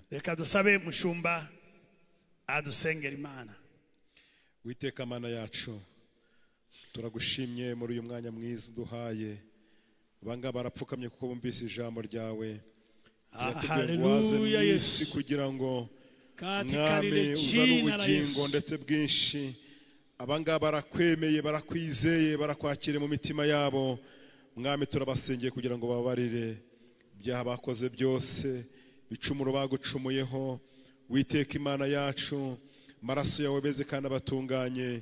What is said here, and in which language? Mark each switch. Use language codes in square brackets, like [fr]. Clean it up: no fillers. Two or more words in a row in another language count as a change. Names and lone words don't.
[rw] Reka dusabe mushumba adusengera Imana. Witeka Mana yacu, turagushimye muri uyu mwanya mwiza duhaye abanga barapfukamye kuko bumvise ijambo ryawe. Haleluya Yesu, kugira ngo [sw] katika mwami lile uzane jina la [rw] ubugingo Yesu. ndetse bwinshi. Abanga barakwemeye, barakwizeye, barakwakire mu mitima yabo. Mwami turabasengeye kugira ngo babarire ibyaha bakoze byose, bicumuro bagucumuyeho. Witeka Imana yacu, maraso yawe beze kandi abatunganye.